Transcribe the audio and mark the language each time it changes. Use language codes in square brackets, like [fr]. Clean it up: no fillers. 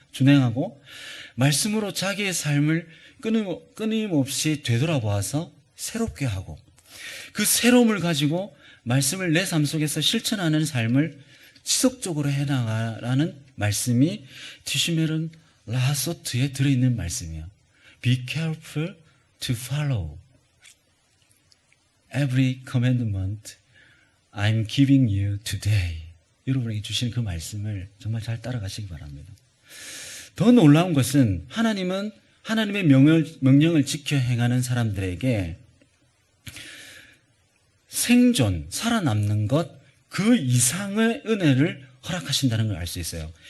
[ko] 준행하고 말씀으로 자기의 삶을 끊임없이 되돌아보아서 새롭게 하고 그 새로움을 가지고 말씀을 내 삶 속에서 실천하는 삶을 지속적으로 해나가라는 말씀이 티시메룬 라소트에 들어있는 말씀이에요. [en] Be careful to follow every commandment I'm giving you today. [ko] 여러분에게 주신 그 말씀을 정말 잘 따라가시기 바랍니다. 더 놀라운 것은 하나님은 하나님의 명령을 지켜 행하는 사람들에게 생존, 살아남는 것 그 이상의 은혜를 허락하신다는 걸 알 수 있어요.